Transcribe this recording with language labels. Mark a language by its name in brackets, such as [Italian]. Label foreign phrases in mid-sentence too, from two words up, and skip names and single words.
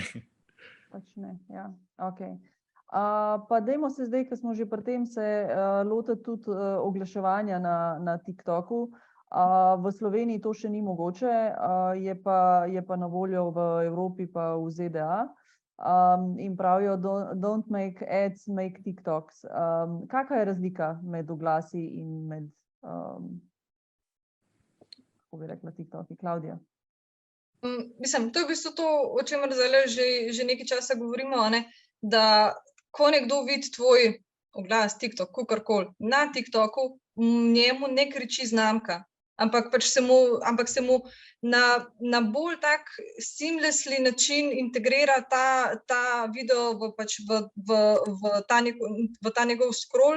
[Slovenian] Pač ne, ja, ok. Pa dajmo se zdaj, ko smo že pri tem, se lotiti tudi oglaševanja na TikToku. V Sloveniji to še ni mogoče, je pa na voljo v Evropi pa v ZDA. In pravijo, [English] don't make ads, make TikToks. [Slovenian] Kakšna je razlika med oglasi in med, kako bi rekla, TikToki? Klaudija? Mislim, to je v bistvu to, o čemer zdaj že nekaj časa govorimo, a ne, da ko nekdo vidi tvoj oglas, TikTok, kakorkoli, na TikToku, njemu ne kriči znamka, ampak se mu na bolj tak seamlessly način integrira ta video v ta njegov scroll.